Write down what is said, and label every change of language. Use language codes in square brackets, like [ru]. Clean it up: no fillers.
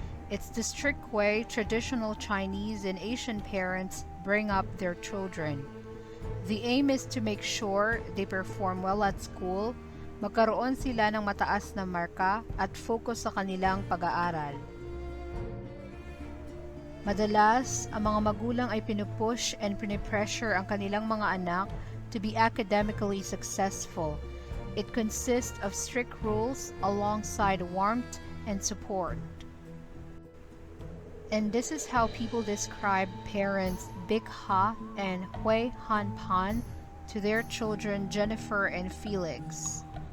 [en] It's the strict way traditional Chinese and Asian parents bring up their children. The aim is to make sure they perform well at school, [tl] magkaroon sila ng mataas na marka at focus sa kanilang pag-aaral. Madalas, ang mga magulang ay pinupush and pinipressure ang kanilang mga anak [en] to be academically successful. It consists of strict rules alongside warmth and support. And this is how people describe parents Big Ha and Hui Han Pan to their children Jennifer and Felix.